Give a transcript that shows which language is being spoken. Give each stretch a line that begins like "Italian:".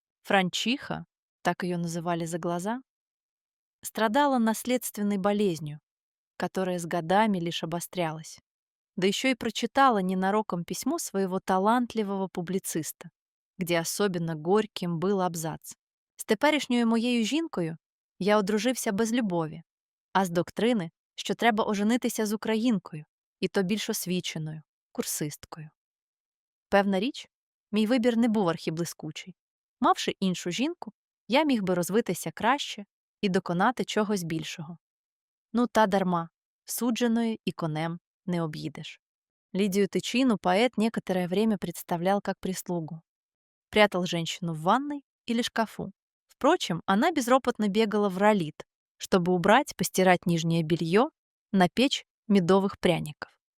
Russian: Франчиха, так ее называли за глаза, страдала наследственной болезнью, которая с годами лишь обострялась. Да еще и прочитала ненароком письмо своего талантливого публициста, где особенно горьким был абзац.
Ukrainian: З теперішньою моєю жінкою я одружився без любові, а з доктрини, що треба оженитися з українкою, і то більш освіченою, курсисткою. Певна річ, мій вибір не був архіблискучий. Мавши іншу жінку, я міг би розвитися краще і доконати чогось більшого. Ну, та дарма, судженою і конем не
Russian: объедешь. Лидию Тычину поэт некоторое время представлял как прислугу. Прятал женщину в ванной или шкафу. Впрочем, она безропотно бегала в ролит, чтобы убрать, постирать нижнее белье, напечь медовых пряников.